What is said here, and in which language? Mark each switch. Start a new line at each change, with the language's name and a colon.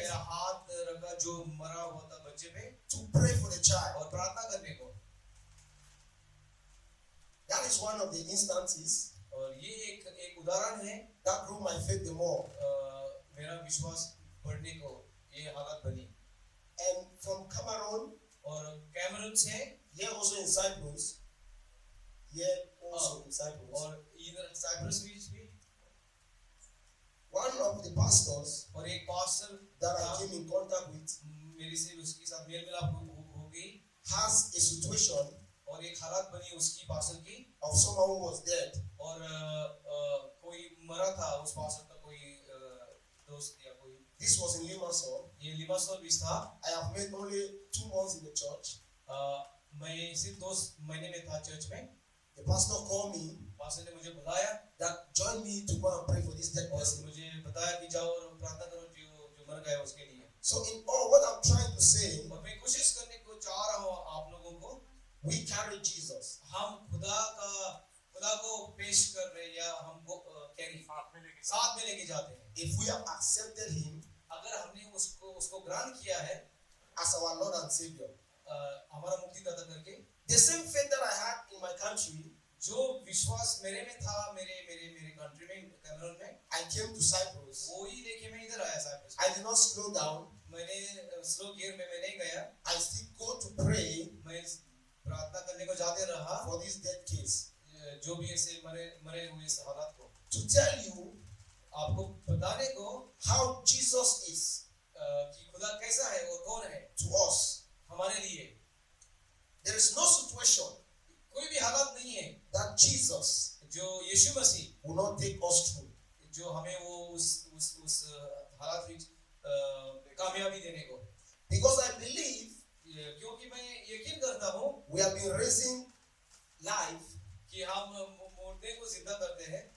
Hindi: मेरा हाथ रखा जो मरा हुआ था बच्चे पे,
English: to pray for the child.
Hindi: और प्रार्थना करने को।
English: That is one of the instances
Hindi: और ये एक उदाहरण है,
English: that grew my faith the more.
Hindi: मेरा विश्वास बढ़ने को ये हालत बनी।
English: And from Cameroon,
Hindi: और कैमरून से,
English: here also in Cyprus, in Cyprus,
Hindi: और इधर साइप्रस भी,
English: one of the pastors
Hindi: और एक pastor
English: that I came in contact with
Hindi: मेरे से उसके साथ मेल मिलाप हो गई,
English: has a situation
Hindi: और एक हालत बनी उसकी पास्टर की,
English: of someone who was dead.
Hindi: और कोई मरा था उस पास्टर का कोई दोस्त या कोई।
English: This was in Limassol.
Hindi: ये लिमासोल भी था।
English: I have made only 2 months in the church.
Hindi: मैं सिर्फ 2 महीने में था चर्च में।
English: The pastor called me
Hindi: pastor ने मुझे बुलाया
English: that join me to go and pray for this dead
Hindi: और
English: person.
Hindi: मुझे बताया कि जाओ और प्रार्थना करो जो मर गया उसके लिए।
English: So in all, what I'm trying to say,
Hindi: और मैं कोशिश करने को चाह रहा हूँ आप लोगों को,
English: we carry Jesus.
Hindi: हम खुदा को पेश कर रहे या हमको कैरी साथ में लेके जाते हैं।
English: If we have accepted Him
Hindi: अगर हमने उसको ग्रहण किया है
English: as our Lord and Savior,
Hindi: हमारा मुक्तिदाता करके,
English: the same faith that I had in my country,
Hindi: जो विश्वास मेरे में था मेरे कंट्री में कैमरून में,
English: I came to Cyprus.
Hindi: वो ही लेके मैं इधर आया Cyprus.
English: I did not slow down.
Hindi: मैंने स्लो गियर में मैं नहीं गया,
English: I still go to pray
Hindi: मैं प्रार्थना करने को जाते रहा
English: for this dead case.
Hindi: जो भी ऐसे मरे हुए इस हालात को,
English: To tell you
Hindi: आपको बताने को
English: how Jesus is
Hindi: कि खुदा कैसा है और कौन है
English: to us.
Hindi: हमारे लिए।
English: There is no situation
Hindi: कोई भी हालात नहीं है
English: that Jesus
Hindi: जो यीशु मसीह
English: will not take us through.
Hindi: जो हमें वो उस हालात में कामयाबी देने को,
English: Because I believe
Hindi: क्योंकि मैं यकीन करता हूँ
English: we have been raising life
Hindi: कि हम मुर्दे को जिंदा करते हैं,